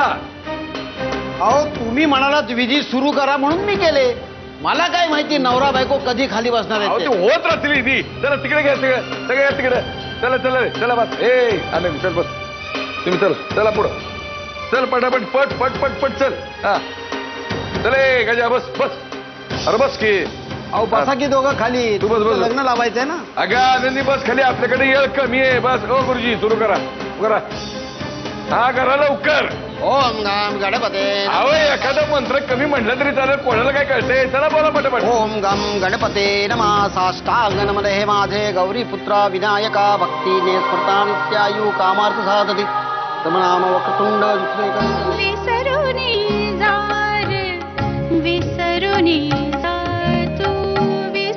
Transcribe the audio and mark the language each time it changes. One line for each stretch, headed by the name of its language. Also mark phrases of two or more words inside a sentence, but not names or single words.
Marathi: अहो तुम्ही म्हणालात विधी सुरू करा म्हणून मी केले. मला काय माहिती नवरा बायको कधी खाली बसणार अहो, आहेत ते ते. होत राहतील ती. चला तिकडे घ्या, सगळे या तिकडे. चला चला रे, चला बस. ए आनंद, चल बस. तुम्ही चल, चला पुढं. चल पटापट, पट पट पट पट चल. हा चले गजा, बस बस. अरे बस की. अहो बसा की दोघं खाली. तू बस, बस. लग्न लावायचंय ना. अगं आनंदी बस खाली, आपल्याकडे येळ कमी आहे. बस. हो गुरुजी, सुरू करा करा. हा करा लवकर.
Sanskrit: ओम गम गणपते
Marathi: अहो एखादा मंत्र कमी म्हटलं तरी चालेल, कोणाला काय कळतंय. चला बोला पटापट.
Sanskrit: ओम गम गणपते नमः.
Marathi: साष्टांग नमः हे माझे गौरी पुत्रा विनायका.
Sanskrit: भक्तीने स्मृता नित्यायु कामार्थ साधती. तम नाम वक्रतुंड
Marathi: विसरुनी जा रे, विसरुनी जा तू,